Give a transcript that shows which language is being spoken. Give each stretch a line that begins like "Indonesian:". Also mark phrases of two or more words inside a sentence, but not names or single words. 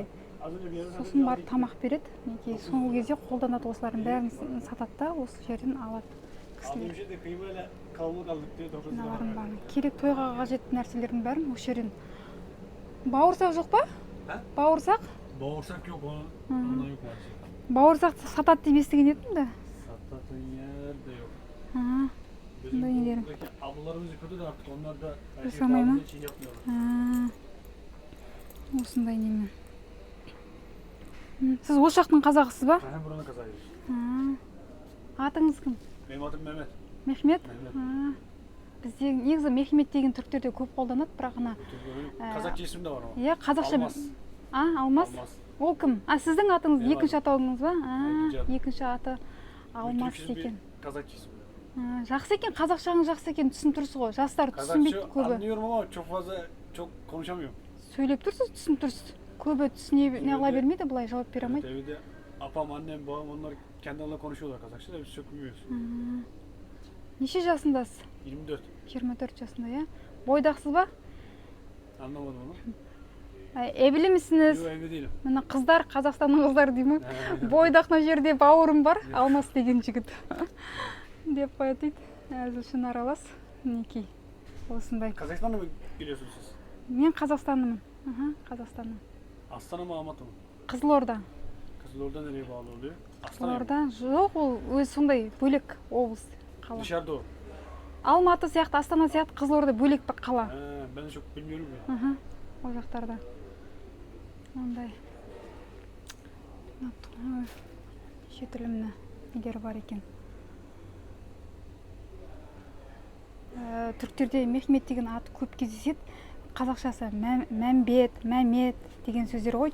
Kazakh: Сосын барып тамақ береді. Соңғы кезде қолданады, осылардың бәрін сатады да, осы жерден алады кісілер. Керек тойға қажетті нәрселердің бәрін осы жерден. Бауырсақ жоқ па? Бауырсақ?
Turkish: Bauırsak yok, ondan yok maalesef.
Kazakh: Бауырсақ сатады деп естіген едім де.
Turkish: Satатын yer de yok. Bizim buradaki ablalarımız yıkadı da artık onlar da her şey Yaşamayı mı? kaldığı için yapmıyorlar.
Kazakh: Осындай немен. Сіз осы жақтың қазағысыз ба?
Turkish: Ben buranın kazağıyız.
Kazakh: Атыңыз кім?
Turkish: Benim adım Mehmet.
Kazakh: Мехмет? Бізде негізі Мехмет деген түріктерде көп қолданады, бірақ ана
Turkish: Kazakça ismi de var ama.
Kazakh: Иә, қазақша. Алмас. Алмас? Ол кім? Сіздің атыңыз екінші атауыңыз ба? Екінші аты Алмас екен.
Turkish: Kazakça ismi.
Kazakh: Жақсы екен, қазақшаңыз жақсы екен, түсініп тұрсыз ғой. Жастар түсінбейді
Turkish: Kazakça
Kazakh: көбі.
Turkish: anlıyorum ama çok fazla çok konuşamıyorum.
Kazakh: Сөйлеп тұрсыз, түсініп тұрсыз. Көбі түсіне неғыла бермейді, бұлай жауап бере алмайды.
Turkish: Evde apam, annem, babam onlar kendi aralarında konuşuyorlar Kazakça da biz çok bilmiyoruz.
Kazakh: Неше жасындасыз? 24. 24 жасында, иә? Бойдақсыз ба?
Turkish: Anlamadım onu. Evli misiniz? Yok, evli değilim.
Kazakh: Мына қыздар, Қазақстанның қыздары деймін. Бойдақ мына жерде бауырым бар, Алмас деген жігіт. Деп қояды дейді. Әзілшін аралас. Мінекей. Осындай.
Turkish: Kazakistan'da mı geliyorsunuz siz?
Kazakh: Мен Қазақстанымын. Қазақстаным.
Turkish: Astana mı, Almatı mı?
Kazakh: Қызылорда.
Turkish: Kızılorda nereye bağlı oluyor? Astana mı?
Kazakh: Қызылорда жоқ, ол өзі сондай бөлек облыс, қала.
Turkish: Dışarıda o.
Kazakh: Алматы сияқты, Астана сияқты Қызылорда бөлек бір қала.
Turkish: Ben de çok bilmiyorum ya.
Kazakh: Ол жақтарда. Ондай. Шетілімні нелер бар екен. Түріктерде Мехмет деген аты көп кездеседі. қазақшасы мәмбет, мәмет деген сөздер ғой.